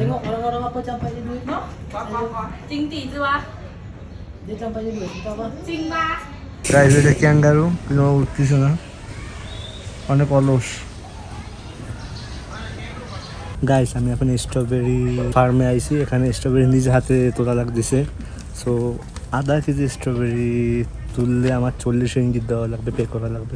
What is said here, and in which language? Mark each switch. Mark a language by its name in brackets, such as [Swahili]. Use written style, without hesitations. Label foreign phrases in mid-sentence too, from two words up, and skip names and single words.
[Malay] Orang-orang apa campak je duit? No? Dia campak je duit, tahu apa? [Bangla] গাইছে এটা ক্যাঙ্গারু, কিন্তু উঠতেছে না, অনেক অলস। গাইস আমি এখন স্ট্রবেরি ফার্মে আইছি। এখানে স্ট্রবেরি নিজে হাতে তোলা লাগতেছে। সো আধা কেজি স্ট্রবেরি তুললে আমার 40 রিঙ্গিত দেওয়া লাগবে, পে করা লাগবে।